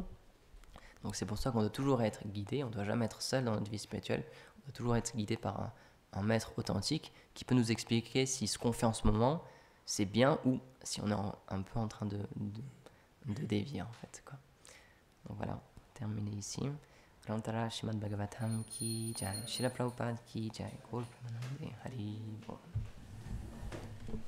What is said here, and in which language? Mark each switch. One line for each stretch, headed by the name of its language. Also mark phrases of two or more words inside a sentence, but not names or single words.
French: Donc c'est pour ça qu'on doit toujours être guidé, on ne doit jamais être seul dans notre vie spirituelle, on doit toujours être guidé par un maître authentique qui peut nous expliquer si ce qu'on fait en ce moment, c'est bien ou si on est un peu en train de dévier en fait, quoi. Donc voilà, terminé ici.
Hindi: ग्रन्तर श्रीमद् भागवतम् की जय, श्रील प्रभुपाद की जय, गौर प्रेमानन्दे हरि बोल.